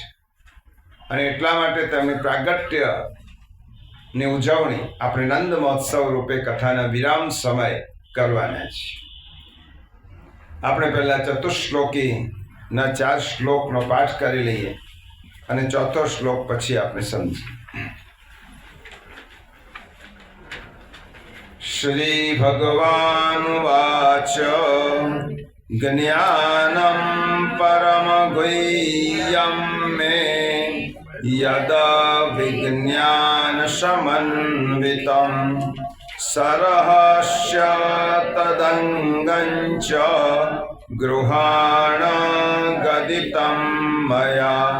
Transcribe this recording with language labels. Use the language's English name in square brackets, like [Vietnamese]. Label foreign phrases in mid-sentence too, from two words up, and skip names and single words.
[Gujarati] અને એટલા માટે તેમની પ્રાગટ્ય ની ઉજવણી આપણે નંદ મહોત્સવ રૂપે કથાના વિરામ સમય કરવાના છીએ. આપણે પહેલા ચતુશ્લોકી ના 4 શ્લોકનો પાઠ કરી લઈએ અને ચોથો શ્લોક પછી આપણે સમજીએ. [Sanskrit] श्रीभगवानुवाच ज्ञानं परमगुह्यं मे यद विज्ञानसमन्वितं सरहस्य तदङ्गं च गृहाण गदितं मया